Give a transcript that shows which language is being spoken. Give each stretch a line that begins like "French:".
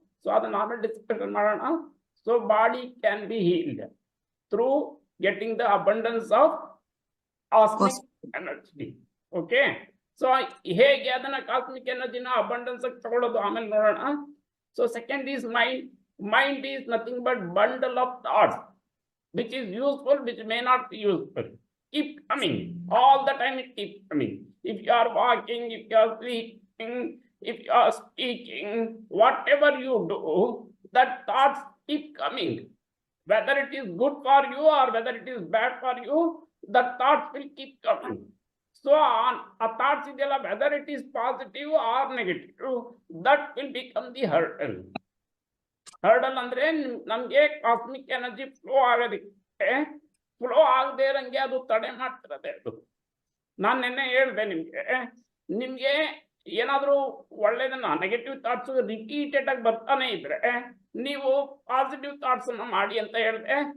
English: so
Kannada: ಅದನ್ನ ಆಮೇಲೆ discussion ಮಾಡೋಣ.
English: So body can be healed through getting the abundance of cosmic energy.
Kannada: Okay, so ಹೇಗೆ ಅದನ್ನ cosmic ಎನರ್ಜಿನ abundance ತಗೊಳ್ಳೋದು ಆಮೇಲೆ ನೋಡೋಣ.
English: So second is mind. Mind is nothing but bundle of thoughts which is useful, which may not be useful. Keep coming all the time. It keeps coming. If you are walking, if you are sleeping, if you are speaking, whatever you do, that thoughts keep coming. Whether it is good for you or whether it is bad for you, the thoughts will keep coming. So a thoughts idella, whether it is positive or negative, that will become the hurdle.
Kannada: Hurdle ಅಂದ್ರೆ ನಮ್ಗೆ cosmic energy flow ಆಗೋದಕ್ಕೆ, flow ಆಗದೆ ಇರಂಗೆ ಅದು ತಡೆ ಮಾಡ್ತಿರದೆ. ಅದು ನಾನು ನಿನ್ನೆ ಹೇಳ್ದೆ ನಿಮ್ಗೆ ಏನಾದ್ರೂ ಒಳ್ಳೇದನ್ನ, ನೆಗೆಟಿವ್ ಥಾಟ್ಸ್ ರಿಪೀಟೆಡ್ ಆಗಿ ಬರ್ತಾನೆ ಇದ್ರೆ ನೀವು ಪಾಸಿಟಿವ್ ಥಾಟ್ಸ್ ಅನ್ನ ಮಾಡಿ ಅಂತ ಹೇಳಿದೆ.